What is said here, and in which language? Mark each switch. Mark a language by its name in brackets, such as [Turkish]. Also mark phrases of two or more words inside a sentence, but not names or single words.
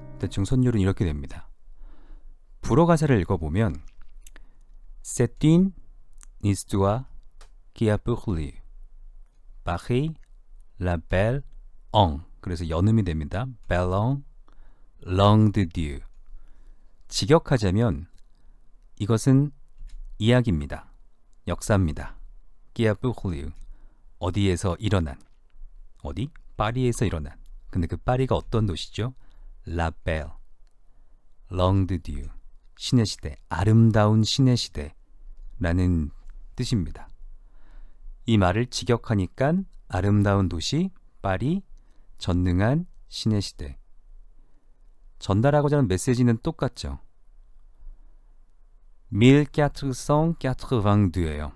[Korean] 대충 선율은 이렇게 됩니다. 불어 가사를 읽어보면 [French] C'est une histoire qui a pour lieu Paris, la belle en [Korean] 그래서 연음이 됩니다. [French] Belle en langue de Dieu. [Korean] 직역하자면 이것은 이야기입니다. 역사입니다. [French] qui a pour lieu [Korean] 어디에서 일어난 어디? 파리에서 일어난 근데 그 파리가 어떤 도시죠? [French] La belle langue de Dieu [Korean] 신의 시대, 아름다운 신의 시대라는 뜻입니다. 이 말을 직역하니까 아름다운 도시, 파리, 전능한 신의 시대. 전달하고자 하는 메시지는 똑같죠. 1482예요.